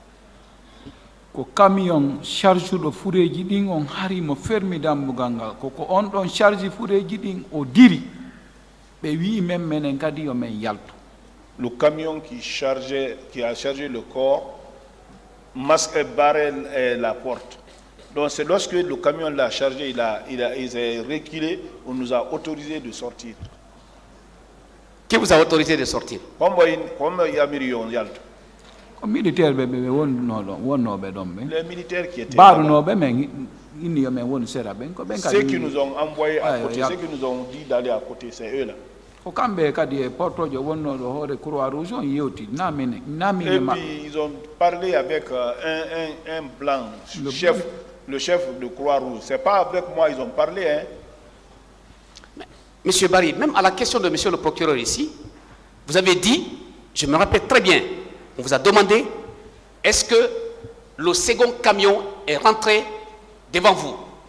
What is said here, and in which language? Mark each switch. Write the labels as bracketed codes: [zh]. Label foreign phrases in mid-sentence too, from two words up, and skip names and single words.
[ff] ko camion charge ɗo fureji ɗin on harimo fermi dambugal ngal koko on ɗon charge fureji ɗin o diri ɓe wi men menen kadi yo men yaltu. [fr] Le camion qui a chargé le corps masque barré la porte. Donc c'est lorsque le camion l'a chargé, il s'est reculé, on nous a autorisé de sortir. Qui vous a autorisé de sortir? Comme il y a million yalto. [ff] Militaire wonnoɓe ɗon ɓen. [fr] Les militaires qui étaient [ff] barunoɓe men inni yo men woni sera ɓen ko ɓen [fr] ceux qui nous ont envoyés à côté, ceux qui nous ont dit d'aller à côté, c'est eux là. [ff] Ko kamɓe kadi e portojo wonnoɗo hoore Croix Rouge on yewti namine [fr] et puis ils ont parlé avec un blanc, le chef de Croix Rouge. C'est pas avec moi ils ont parlé, hein. Monsieur Barry, même à la question de monsieur le procureur ici, vous avez dit, je me rappelle très bien, on vous a demandé, est-ce que le second camion est rentré devant vous?